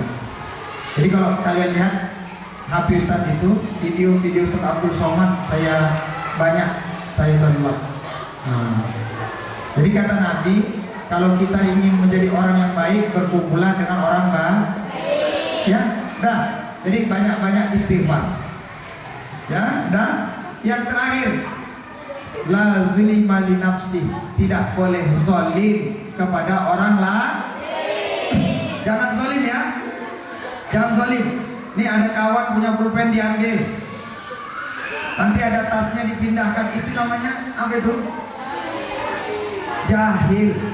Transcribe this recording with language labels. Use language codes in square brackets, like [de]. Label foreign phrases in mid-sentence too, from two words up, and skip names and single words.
[id] Jadi kalau kalian lihat HP Ustaz itu, video-video Ustaz Abdul Somad saya banyak download. Jadi kata Nabi, kalau kita ingin menjadi orang yang baik, berkumpulan dengan orang baik. Ya, dah. Jadi banyak-banyak istighfar. Ya, dah. Yang terakhir, [ar] لا ظلم لنفسي, [id] tidak boleh zalim kepada orang lain. Jangan zalim ya. Jangan zalim. Nih ada kawan punya pulpen diambil. Nanti ada tasnya dipindahkan, itu namanya apa itu? Jahil.